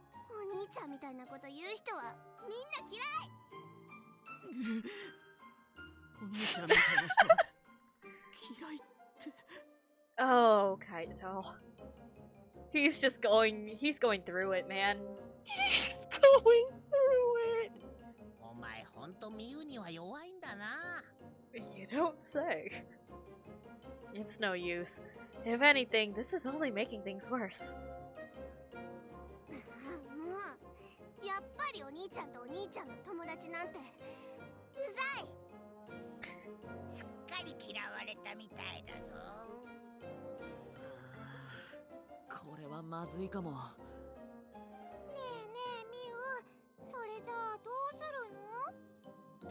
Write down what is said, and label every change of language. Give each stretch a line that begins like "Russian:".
Japanese: お兄ちゃんみたいなこと言う人はみんな嫌い。お兄ちゃんみたいな人嫌いって。
English: Oh, Kaito. He's going through it, man. He's going through it.
Japanese: お前ほんとミユには弱いんだな。
English: You don't say. It's no use. If anything, this is only making things worse.
Japanese: もうやっぱりお兄ちゃんとお兄ちゃんの友達なんてうざい。すっかり嫌われたみたいだぞ。これはまずいかも。ねえねえみゆ、それじゃあどうするの？